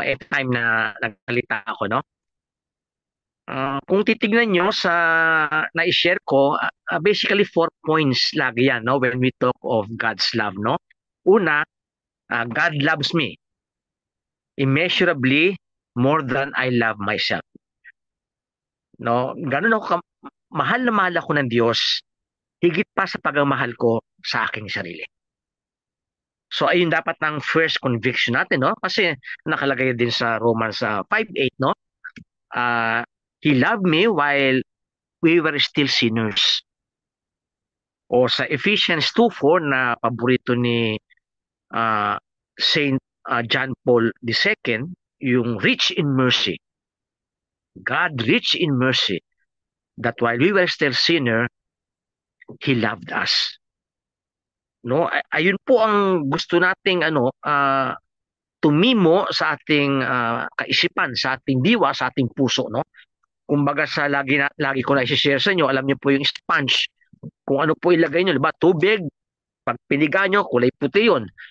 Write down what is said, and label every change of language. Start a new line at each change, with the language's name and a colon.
Filipino: Every time na nagsalita ako, no? Kung titignan nyo sa na-share ko, basically 4 points lagi yan, no?
English: When we talk of God's love, no? Una, God loves me immeasurably more than I love myself. No?
Filipino: Ganun ako, mahal na mahal ako ng Diyos, higit pa sa pagmamahal ko sa aking sarili. So ayun dapat ng first conviction natin, no? Kasi nakalagay din sa Romans 5:8, no?
English: He loved me while we were still sinners.
Filipino: O sa Ephesians 2:4 na paborito ni Saint John Paul II, yung
English: rich in mercy. God rich in mercy, that while we were still sinner, He loved us.
Filipino: No, ayun po ang gusto nating tumimo sa ating kaisipan, sa ating diwa, sa ating puso, no? Kumbaga sa lagi ko na i-share sa inyo, alam niyo po yung sponge. Kung ano po ilagay niyo, diba? Tubig, pag piniga nyo, kulay puti yun.